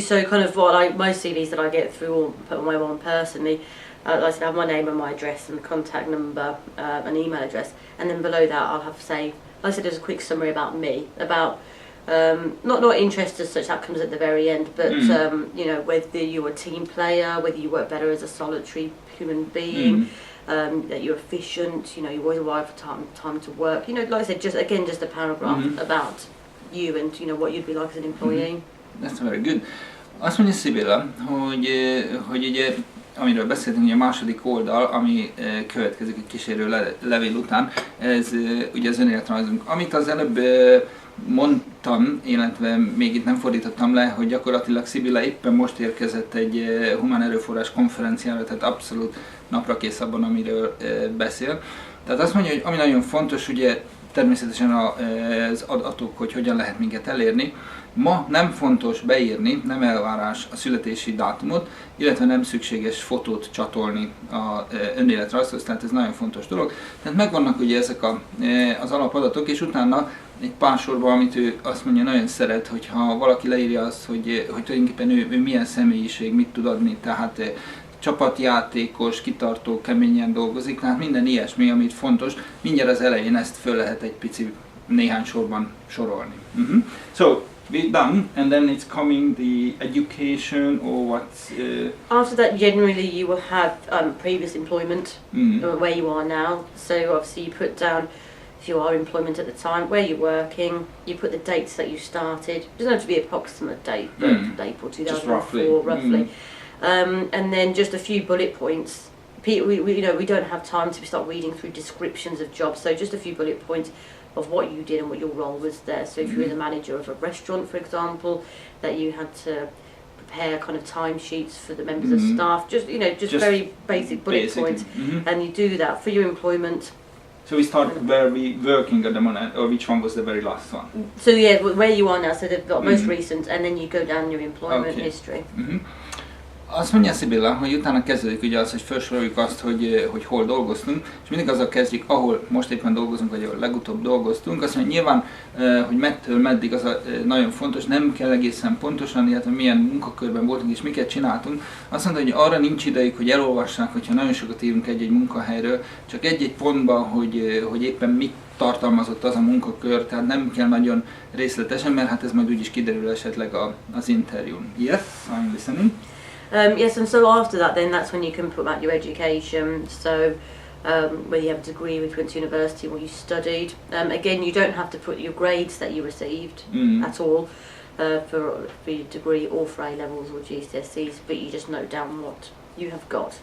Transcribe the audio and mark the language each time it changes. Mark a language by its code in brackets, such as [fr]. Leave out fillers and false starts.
[en] So kind of most CVs that I get through or put on my one personally, like I said, I have my name and my address and contact number, and email address, and then below that I'll have like I said, there's a quick summary about me, about not interest as such, that comes at the very end, but you know, whether you're a team player, whether you work better as a solitary human being, that you're efficient, you know, you always arrive for time to work, you know, like I said, just a paragraph about you and, you know, what you'd be like as an employee. That's very good. [hu] Azt mondja Sybilla, hogy ugye, amiről beszéltünk, ugye a második oldal, ami következik egy kísérőlevél után, ez ugye az önéletrajzunk. Amit az előbb mondtam, illetve még itt nem fordítottam le, hogy gyakorlatilag Sybilla éppen most érkezett egy Humán Erőforrás konferenciára, tehát abszolút naprakész abban, amiről beszél. Tehát azt mondja, hogy ami nagyon fontos, ugye természetesen az adatok, hogy hogyan lehet minket elérni. Ma nem fontos beírni, nem elvárás a születési dátumot, illetve nem szükséges fotót csatolni az önéletrajzhoz, tehát ez nagyon fontos dolog. Tehát megvannak ugye ezek az alapadatok, és utána egy pár sorban, amit ő azt mondja, nagyon szeret, hogyha valaki leírja azt, hogy tulajdonképpen ő milyen személyiség, mit tud adni, tehát csapatjátékos, kitartó, keményen dolgozik, tehát minden ilyesmi, amit fontos, mindjárt az elején ezt föl lehet egy pici néhány sorban sorolni. [en] So, we're done, and then it's coming the education or what's... After that, generally you will have previous employment, where you are now, so obviously you put down if you are employment at the time, where you're working, you put the dates that you started. It doesn't have to be an approximate date, but April 2004, roughly. And then just a few bullet points. We don't have time to start reading through descriptions of jobs, so just a few bullet points of what you did and what your role was there. So if you were the manager of a restaurant, for example, that you had to prepare kind of timesheets for the members of staff, just very basic bullet points, and you do that for your employment. So we start where we working at the moment, or which one was the very last one? So yeah, where you are now, so the most recent, and then you go down your employment history. [hu] Azt mondja Sybilla, hogy utána kezdődik ugye az, hogy felsoroljuk azt, hogy hol dolgoztunk, és mindig azzal kezdjük, ahol most éppen dolgozunk, vagy ahol legutóbb dolgoztunk. Azt mondja, nyilván, hogy mettől meddig az nagyon fontos, nem kell egészen pontosan, illetve milyen munkakörben voltunk és miket csináltunk. Azt mondta, hogy arra nincs idejük, hogy elolvassák, hogyha nagyon sokat írunk egy-egy munkahelyről, csak egy-egy pontban, hogy éppen mit tartalmazott az a munkakör, tehát nem kell nagyon részletesen, mert hát ez majd úgyis kiderül esetleg az interjún. [en] Yes, I'm listening. Yes, and so after that, then that's when you can put out your education. So whether you have a degree, if you went to university, or you studied. Again, you don't have to put your grades that you received at all for your degree or for A-levels or GCSEs, but you just note down what you have got.